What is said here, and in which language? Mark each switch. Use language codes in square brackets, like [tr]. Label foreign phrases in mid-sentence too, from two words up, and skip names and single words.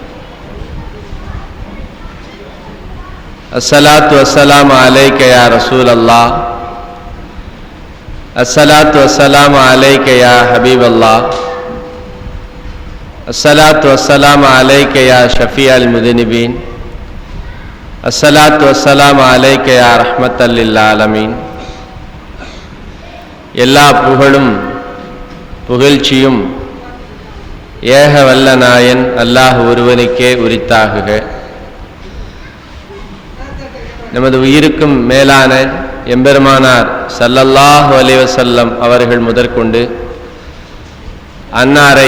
[ar] الصلاة والسلام عليك يا رسول الله، الصلاة والسلام عليك يا حبيب الله، الصلاة والسلام عليك يا شفيع المذنبين، الصلاة والسلام عليك يا رحمة للعالمين. [ta] எல்லா புகழும் புகழ்ச்சியும் ஏக வல்ல நாயன் அல்லாஹ் ஒருவனுக்கே உரித்தாகுக. நமது உயிருக்கும் மேலான எம்பெருமானார் [ar] صلى الله عليه وسلم [ta] அவர்கள் முதற்கொண்டு அன்னாரை